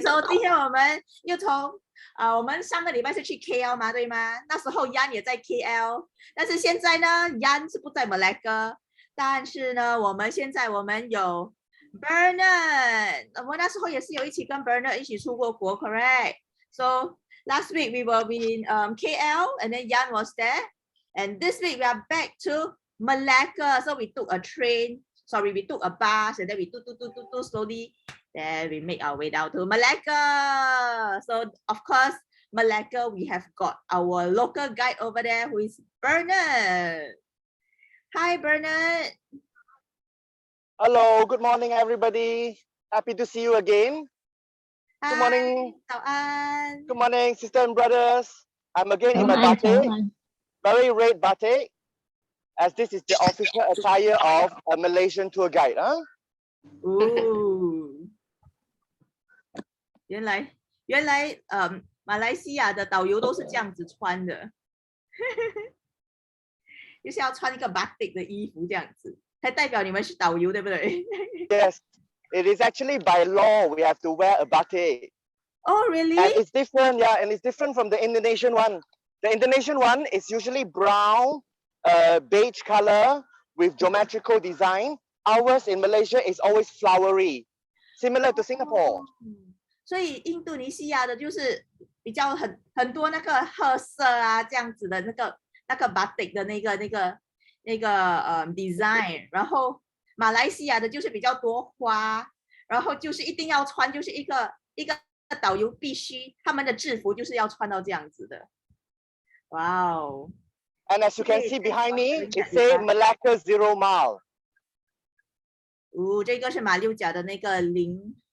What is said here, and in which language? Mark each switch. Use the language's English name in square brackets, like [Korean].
[Chinese] 所以今天我们又从我们上个礼拜是去 KL 嘛，对吗？那时候 Yan 也在 KL， 但是现在呢 ，Yan 是不在 Malacca， 但是呢，我们有 Bernard， 我们那时候也是有一起跟 Bernard 一起出过国 ，correct？ [English] So last week we were in KL and then Yan was there, and this week we are back to Malacca. So we took a train. Sorry, we took a bus and then we do slowly. Then we make our way down to Malacca. So of course, Malacca we have got our local guide over there who is Bernard. Hi, Bernard. Hello, good morning, everybody. Happy to see you again. Hi, good morning. [Chinese] 早安. [English] Good morning, sisters and brothers. I'm again in my batik, very red batik, as this is the official attire of a Malaysian tour guide. Huh? Ooh. [Chinese] 原来马来西亚的导游都是这样子穿的，就是要穿一个 batik 的衣服这样子，才代表你们是导游，对不对？ [English] Yes, it is actually by law we have to wear a batik. Oh, really? And it's different, yeah, and it's different from the Indonesian one. The Indonesian one is usually brown, beige color with geometrical design. Ours in Malaysia is always flowery, similar to Singapore. [Chinese] 所以印度尼西亚的就是比较很多那个褐色啊这样子的那个 batik 的那个design， 然后马来西亚的就是比较多花，然后就是一定要穿，就是一个导游必须他们的制服就是要穿到这样子的。哇哦 [English] And as you can see behind me, it says Malacca 0 mile. [Chinese] 这个是马六甲的那个零